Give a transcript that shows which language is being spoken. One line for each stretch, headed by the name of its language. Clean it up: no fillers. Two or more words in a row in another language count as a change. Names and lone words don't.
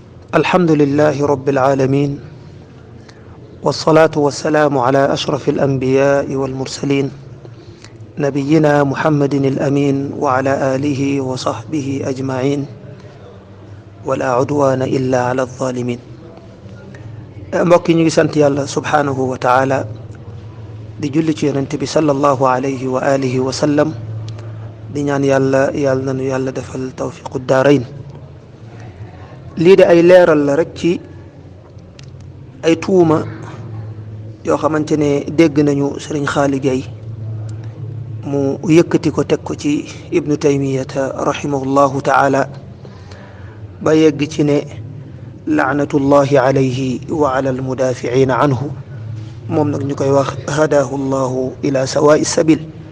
Arabic: الحمد لله رب العالمين، والصلاة والسلام على أشرف الأنبياء والمرسلين نبينا محمد الأمين وعلى آله وصحبه أجمعين، ولا عدوان إلا على الظالمين.
Wolof: mbokki ñu ngi sant yàlla
Arabic: سبحانه وتعالى
Wolof: di julli ci yonent bi
Arabic: صلى الله عليه وعلى آله وسلم
Wolof: di ñaan yàlla nanu yàlla defal
Arabic: توفيق الدارين.
Wolof: lii de ay leeral la rek ci ay tuuma yoo xamante ne dégg nañu sëriñ Xaali Gay mu yëkkati ko teg ko ci ibnu taymiyata
Arabic: رحمه الله تعالى
Wolof: ba yegg ci ne
Arabic: لعنة الله عليه وعلى المدافعين عنه,
Wolof: moom nag ñu koy wax
Arabic: هداه الله إلى سواء السبيل.